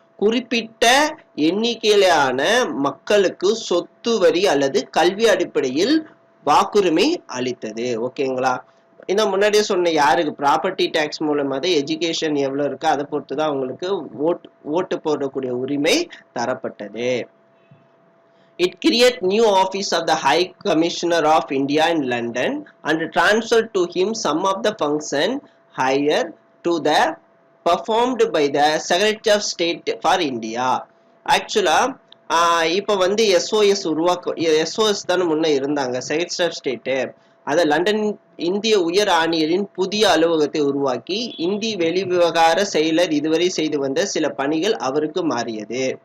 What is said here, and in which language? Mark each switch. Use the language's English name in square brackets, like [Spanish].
[Tamil] குறிப்பிட்ட எண்ணிக்கையிலான மக்களுக்கு சொத்து வரி அல்லது கல்வி அடிப்படையில் வாக்குரிமை அளித்தது. ஓகேங்களா. இந்த முன்னாடியே சொன்ன யாருக்கு ப்ராப்பர்ட்டி டாக்ஸ் மூலமா தான் எஜுகேஷன் எவ்வளவு இருக்கு அதை பொறுத்துதான் அவங்களுக்கு ஓட்டு போடக்கூடிய உரிமை தரப்பட்டது. [English] It created new office of the High Commissioner of India in London and transferred to him some of the function higher to the performed by the Secretary of State for India. [Tamil] Actually, இப்ப வந்து SOS தானே முன்ன இருந்தாங்க, secretary of state. அத London இந்திய உயர் ஆணையரின் புதிய அலுவலகத்தை உருவாக்கி இந்திய வெளிவிவகார செயலர் இதுவரை செய்து வந்த சில பணிகள் அவருக்கு மாறியது.